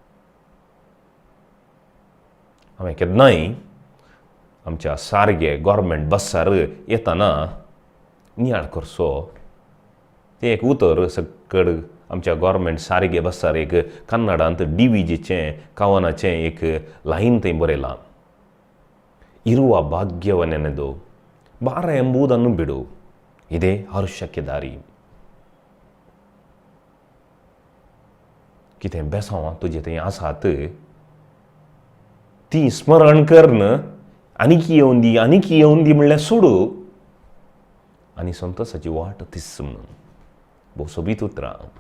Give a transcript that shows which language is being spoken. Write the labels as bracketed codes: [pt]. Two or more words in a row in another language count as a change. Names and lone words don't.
[kok] हांवें केन्नाय आमच्या सारगे गव्हर्मेंट बसार येतना नियाळ करचो. तें एक उतर सकड आमच्या गव्हर्मेंट सारगे बसार एक कन्नडांत DVGचें कवनाचें एक लायन थंय बरयलां. [kn] ಇರುವ ಭಾಗ್ಯವನೆನೆದು ಭಾರ ಎಂಬುದನ್ನು ಬಿಡು, ಇದೇ ಹರುಷಕ್ಕೆ ದಾರಿ. [kok] कितें बेसांवां तुजे थंय आसात ती स्मरण कर. आनीक येवन दी, आनीक येवन दी म्हणल्यार सोडू. आनी संतोषाची वाट तिस म्हणून भोव सोबीत उतरां.